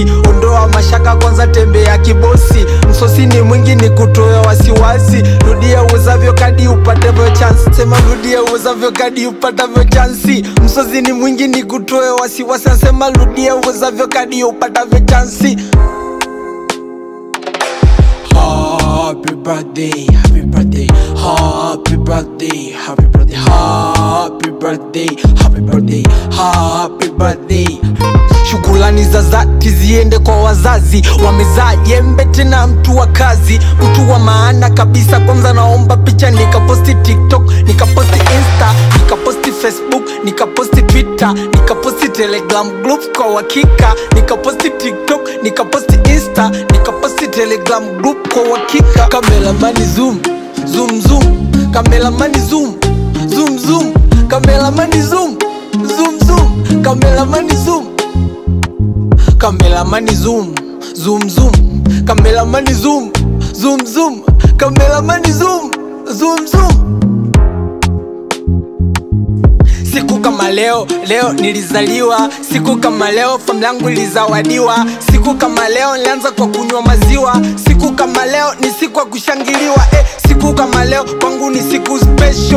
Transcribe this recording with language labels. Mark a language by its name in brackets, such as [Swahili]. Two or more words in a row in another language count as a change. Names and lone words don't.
[Swahili] Ondoa mashaka, kwanza tembea kibosi. Msosi ni mwingi, ni kutoa wasiwasi. Rudia uwezavyo kadi upatavyo chance. Sema rudia uwezavyo kadi upatavyo chance. Msosi ni mwingi, ni kutoa wasiwasi. Sema rudia uwezavyo kadi upatavyo chance. [English] Happy birthday, happy birthday, happy birthday, happy birthday, happy birthday, happy birthday, happy birthday. [Swahili] Shukrani za dhati ziende kwa wazazi. Wamezaa jembe tena mtu wa kazi, mtu wa maana kabisa. Kwanza naomba picha nikaposti TikTok, nikaposti Insta, nikaposti Facebook, nikaposti Twitter, nikaposti Telegram group kwa uhakika. Nikaposti TikTok, nikaposti Insta, nikaposti Telegram group kwa uhakika. Kameramani [English] zoom, zoom zoom. [Swahili] Kameramani [English] zoom, zoom zoom. [Swahili] Kameramani [English] zoom, zoom zoom. [Swahili] Kameramani zoom. Kameramani [English] zoom, zoom zoom. [Swahili] Kameramani [English] zoom, zoom zoom. [Swahili] Kameramani [English] zoom, zoom zoom. [Swahili] Siku kama leo, leo nilizaliwa. Siku kama leo familia yangu ilizawadiwa. Siku kama leo nilianza kwa kunywa maziwa. Siku kama leo ni siku ya kushangiliwa. Siku kama leo kwangu ni siku special.